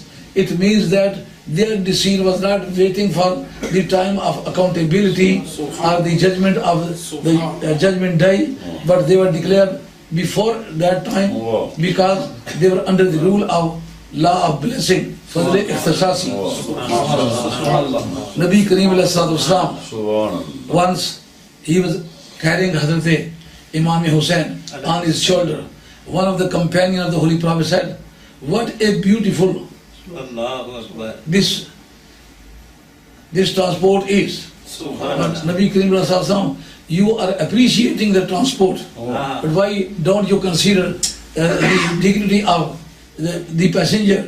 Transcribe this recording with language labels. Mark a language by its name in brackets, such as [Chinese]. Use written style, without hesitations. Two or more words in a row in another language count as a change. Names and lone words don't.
[English] It means that their decision was not waiting for the time of accountability or the judgment of the judgment day, but they were declared before that time because they were under the rule of law of blessing. [Arabic] فضل اختصاصي. نبي كريم a.s. [English] once he was carrying Hazrat Imam Hussain on his shoulder. One of the companions of the Holy Prophet said, "What a beautiful this transport is." [Arabic] نبي كريم [English] a.s., you are appreciating the transport, but why don't you consider the dignity of the passenger?